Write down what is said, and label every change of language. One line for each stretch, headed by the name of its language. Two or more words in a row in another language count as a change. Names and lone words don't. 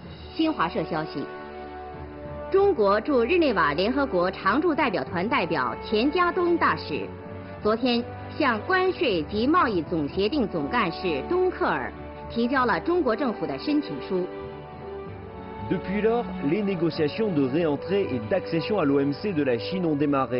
Chinese: 新华社消息，中国驻日内瓦联合国常驻代表团代表钱家东大使，昨天向关税及贸易总协定总干事东克尔提交了中国政府的申请书。
French: Depuis lors, les négociations de réentrée et d'accession à l'OMC de la Chine ont démarré.